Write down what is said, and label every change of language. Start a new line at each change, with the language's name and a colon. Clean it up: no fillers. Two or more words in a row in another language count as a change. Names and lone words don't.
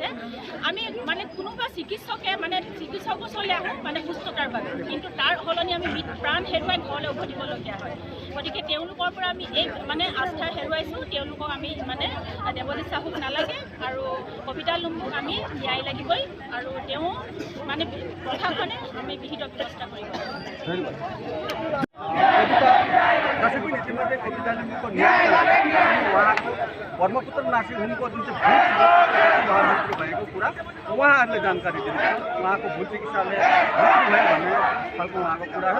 Assamese: আমি কোনোবা চিকিৎসকে চিকিৎসক ওচৰলৈ আহোঁ সুস্থতাৰ বাবে, কিন্তু তাৰ সলনি আমি প্ৰাণ হেৰুৱাই ঘৰলৈ উভতিবলগীয়া হয়। গতিকে তেওঁলোকৰ পৰা আমি এই আস্থা হেৰুৱাইছোঁ। তেওঁলোকক আমি দেৱজিৎ চাহুক নালাগে আৰু কবিতা লুম্বুক আমি ন্যায় লাগিবই আৰু তেওঁ প্ৰশাসনে আমি বিহিত ব্যৱস্থা কৰিব।
Nepali: इतिमध्ये कविता लिम्बू को न्याय वहाँ को ब्रह्मपुत्र नर्सिङ होमको जुन चाहिँ भूत भएको कुरा उहाँहरूले जानकारी दिनु उहाँको भूत चिकित्साले मृत्यु भयो भन्ने खालको उहाँको कुरा हो।